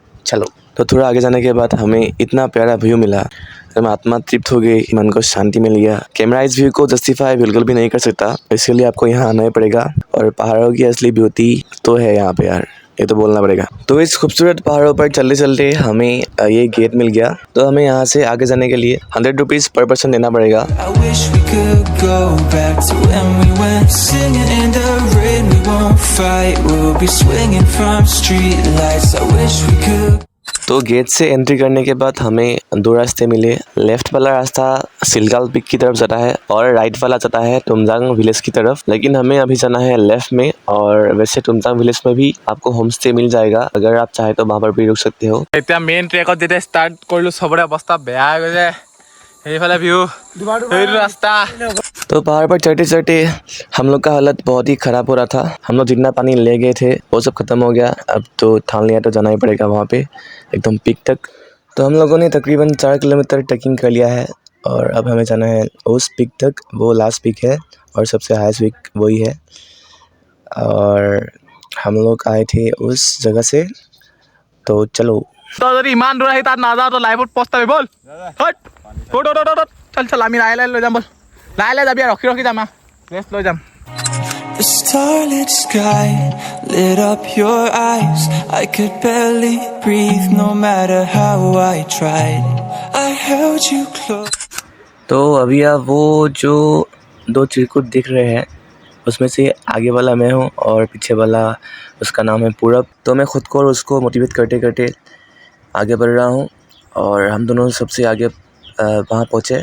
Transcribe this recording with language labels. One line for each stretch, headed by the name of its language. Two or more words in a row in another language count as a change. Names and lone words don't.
Hindi: चलो, तो थोड़ा आगे जाने के बाद हमें इतना प्यारा व्यू मिला, तो आत्मा तृप्त हो गई, मन को शांति मिल गया। कैमरा इस व्यू को जस्टिफाई बिल्कुल भी नहीं कर सकता, इसलिए आपको यहाँ आना ही पड़ेगा। और पहाड़ों की असली ब्यूटी तो है यहाँ पे यार, ये तो बोलना पड़ेगा। तो इस खूबसूरत पहाड़ों पर चलते चलते हमें ये गेट मिल गया। तो हमें यहाँ से आगे जाने के लिए 100 रुपीज़
English: per person
Hindi: देना पड़ेगा।
English: I wish we could go back to when we went singing in the rain. We won't fight, we'll be swinging from street lights. I wish we could.
Hindi: तो गेट से एंट्री करने के बाद हमें 2 रास्ते मिले। लेफ्ट वाला रास्ता सिलकल पीक की तरफ जाता है और राइट वाला जाता है तुमजांग विलेज की तरफ। लेकिन हमें अभी जाना है लेफ्ट में, और वैसे तुमजांग विलेज में भी आपको
English: home stay
Hindi: मिल जाएगा, अगर आप चाहे तो वहाँ पर भी रुक सकते हो।
Assamese: এতিয়া মেইন ট্ৰেকত যেতিয়া ষ্টাৰ্ট কৰিলোঁ চবৰে অৱস্থা বেয়া হৈ গৈছে। এইফালে ভিউ এইটো ৰাস্তা
Hindi: तो पहाड़ पर चढ़ते चढ़ते हम लोग का हालत बहुत ही ख़राब हो रहा था। हम लोग जितना पानी ले गए थे वो सब ख़त्म हो गया। अब तो ठान लिया तो जाना ही पड़ेगा वहाँ पे एकदम पीक तक। तो हम लोगों ने तकरीबन 4 किलोमीटर ट्रैकिंग कर लिया है और अब हमें जाना है उस पीक तक। वो
English: last peak
Hindi: है और सबसे
English: highest peak
Hindi: वही है। और हम लोग आए थे उस जगह से, तो चलो।
Assamese: তই যদি ইমান দূৰ আহি তাত নাযাওঁ তো লাইফত পস্তাবি বল চল আমি লাহে লাহে লৈ যাম বল লাহে লাহে যাবি ৰখি ৰখি যাম ৰেষ্ট লৈ যাম
English: The starlit sky lit up your eyes. I could barely breathe no matter how I tried. I held you close.
Hindi: तो अभी आप वो जो 2 चिरकुट दिख रहे हैं उसमें से आगे वाला मैं हूँ और पीछे वाला उसका नाम है पूरब। तो मैं ख़ुद को और उसको मोटिवेट करते करते आगे बढ़ रहा हूँ और हम दोनों सबसे आगे वहाँ पहुँचे।